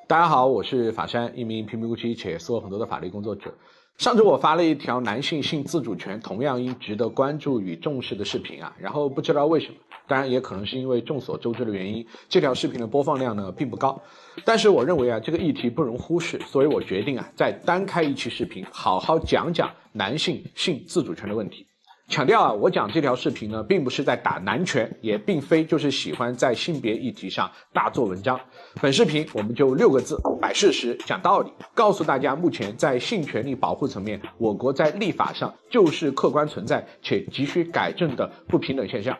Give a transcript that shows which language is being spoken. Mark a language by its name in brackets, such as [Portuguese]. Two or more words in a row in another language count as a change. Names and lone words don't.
[Chinese] 大家好，我是法山，一名平平无奇且做很多的法律工作者。上周我发了一条男性性自主权同样应值得关注与重视的视频然后不知道为什么，当然也可能是因为众所周知的原因，这条视频的播放量呢并不高。但是我認為這個議題不容忽視，所以我決定再單開一期視頻，好好講講男性性自主權的問題。強調我講這條視頻呢，並不是在打男權，也並非就是喜歡在性別議題上大做文章。本視頻我們就6個字，擺事實，講道理，告訴大家目前在性權利保護層面，我國在立法上就是客觀存在且急需改正的不平等現象。